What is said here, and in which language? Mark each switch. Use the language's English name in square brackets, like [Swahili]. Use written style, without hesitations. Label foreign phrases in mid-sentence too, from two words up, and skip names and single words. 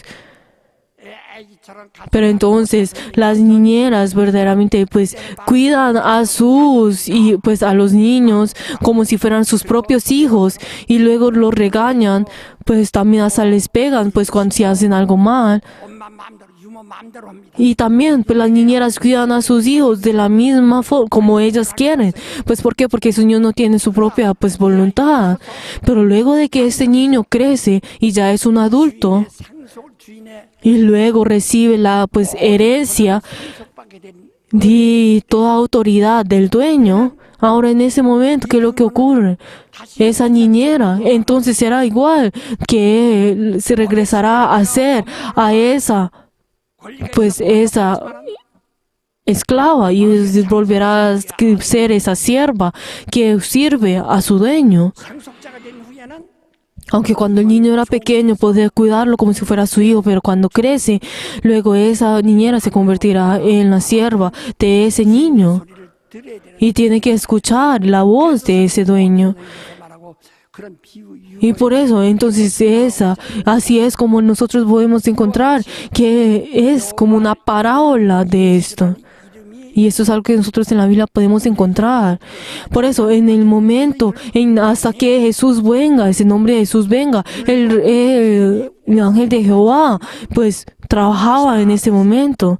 [Korean] 애기처럼 가슴 [Spanish] Pero entonces las niñeras verdaderamente cuidan a a los niños como si fueran sus propios hijos y luego los regañan, también hasta les pegan cuando se hacen algo mal. [Korean] 엄마 마음대로 유머 마음대로 합니다. [Spanish] Y también las niñeras cuidan a sus hijos de la misma forma como ellas quieren. ¿Por qué? Porque su niño no tiene su propia voluntad. Pero luego de que este niño crece y ya es un adulto [Korean] 상속 주인의 [Spanish] y luego recibe la herencia, [Korean] 상속받게 된 [Spanish] di toda autoridad del dueño. Ahora en ese momento, ¿qué es lo que ocurre? Esa niñera, entonces será igual que él se regresará a ser a esa, pues esa esclava y volverá a ser esa sierva que sirve a su dueño. [Korean] 상속자가 된 후에는 [Spanish] Aunque cuando el niño era pequeño podía cuidarlo como si fuera su hijo, pero cuando crece, luego esa niñera se convertirá en la sierva de ese niño [Korean] 소리를 들어야 되는 [Spanish] y tiene que escuchar la voz de ese dueño. [Korean] 거에서 말하고 그런 비유 [Spanish] Y por eso, entonces así es como nosotros podemos encontrar que es como una parábola de esto. Y esto es algo que nosotros en la Biblia podemos encontrar. Por eso, en el momento, hasta que Jesús venga, ese nombre de Jesús venga, el ángel de Jehová, pues trabajaba en ese momento.